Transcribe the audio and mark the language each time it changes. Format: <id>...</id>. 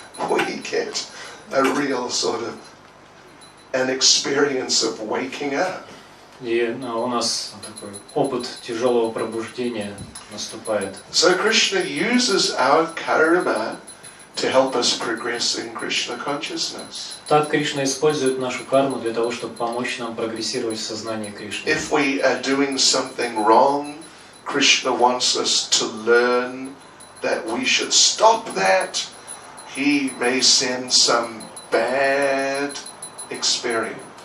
<en>We get a real sort of an experience of waking up.</en> <ru>И у нас такой опыт тяжелого пробуждения наступает.</ru> <en>So Krishna uses our karma to help us progress in Krishna consciousness.</en> <ru>Так Кришна использует нашу карму для того, чтобы помочь нам прогрессировать в сознании Кришны.</ru> <en>If we are doing something wrong, Krishna wants us to learn that we should stop that. He may send some bad experience.</en>